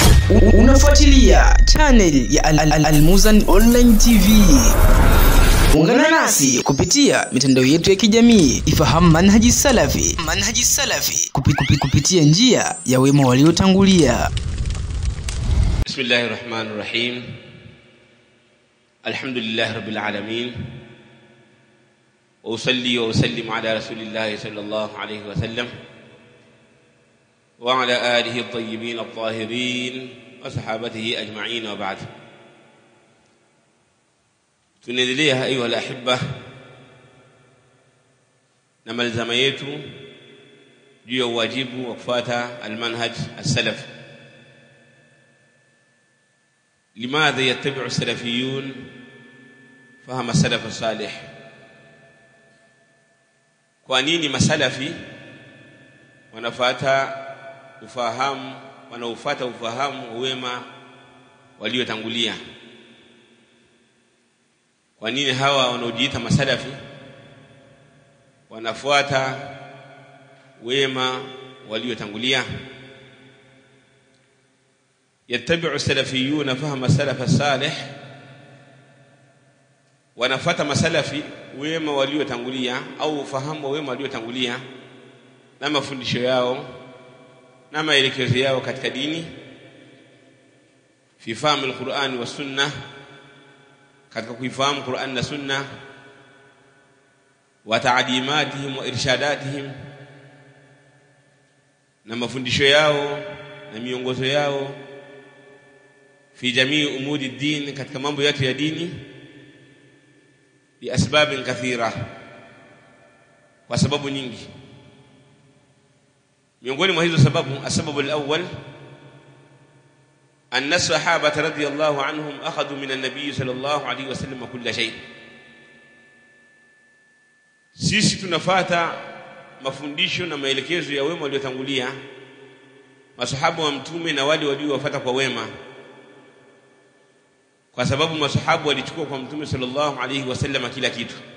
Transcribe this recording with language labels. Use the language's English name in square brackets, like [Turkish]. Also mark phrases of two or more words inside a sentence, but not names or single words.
[Swahili] Unafuatilia channel ya Al-Muzan Online TV. Ungana nasi kupitia mitandao yetu ya kijamii. Ifahamu manhaji salafi kupitia njia ya wema waliotangulia. [Arabic] بسم الله الرحمن الرحيم. الحمد لله رب العالمين. وأصلي وأسلم على رسول الله صلى الله عليه وسلم وعلى آله الطيبين الطاهرين وصحابته أجمعين وبعد. [Swahili] Tunaendelea [Arabic] أيها الأحبة [Swahili] na malzama yetu juu ya wajibu wa kufuata [Arabic] المنهج السلف. لماذا يتبع السلفيون فهم السلف الصالح؟ [Swahili] kwa nini masalafi wanafuata ufahamu wema waliotangulia? kwa nini hawa wanaojiita masalafi wanafuata wema waliotangulia? [Arabic] يتبع السلفيون فهم السلف الصالح [Swahili] wanafuata masalafi wema waliotangulia au fahamu wema waliotangulia na mafundisho yao na maelekezo yao katika dini [Arabic] في فهم القرآن والسنة, [Swahili] katika kuifahamu Qur'an na sunna, [Arabic] وتعليماتهم وإرشاداتهم, [Swahili] na mafundisho yao na miongozo yao [Arabic] في جميع أمور الدين, [Swahili] katika mambo yote ya dini, [Arabic] بأسباب كثيرة, [Swahili] kwa sababu nyingi. Miongoni mwa hizo sababu, [Arabic] أسباب الأول أن الصحابة رضي الله عنهم أخذوا من النبي صلى الله عليه وسلم كل شيء. [Swahili] Sisi tunafuata mafundisho na maelekezo ya wema waliotangulia, masahaba wa mtume na wale waliowafuata kwa wema, kwa sababu masahabu walichukua kwa mtume [Arabic] صلى الله عليه وسلم [Swahili] kila kitu.